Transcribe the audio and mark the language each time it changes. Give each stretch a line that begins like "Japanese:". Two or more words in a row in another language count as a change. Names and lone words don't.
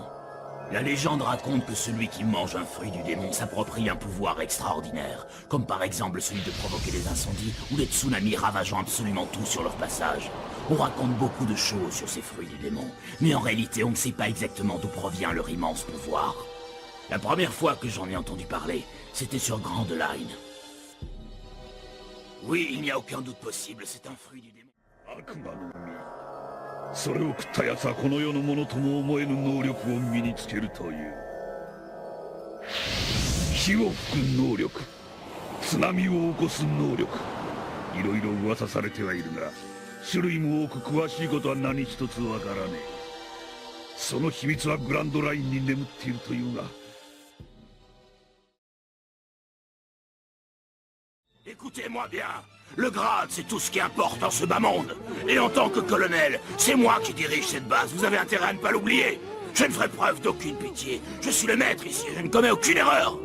French: La légende raconte que celui qui mange un fruit du démon s'approprie un pouvoir extraordinaire, comme par exemple celui de provoquer des incendies ou des tsunamis ravageant absolument tout sur leur passage. On raconte beaucoup de choses sur ces fruits du démon, mais en réalité on ne sait pas exactement d'où provient leur immense pouvoir. La première fois que j'en ai entendu parler, c'était sur Grand Line. Oui, il n'y a aucun doute possible, c'est un fruit du démon.
Japanese: それを食った奴はこの世のものとも思えぬ能力を身につけるという火を吹く能力、津波を起こす能力、いろいろ噂されてはいるが種類も多く詳しいことは何一つわからねえ。その秘密はグランドラインに眠っているというが。
French: Écoutez-moi bien, le grade c'est tout ce qui importe dans ce bas monde. Et en tant que colonel, c'est moi qui dirige cette base, vous avez intérêt à ne pas l'oublier. Je ne ferai preuve d'aucune pitié, je suis le maître ici, je ne commets aucune erreur.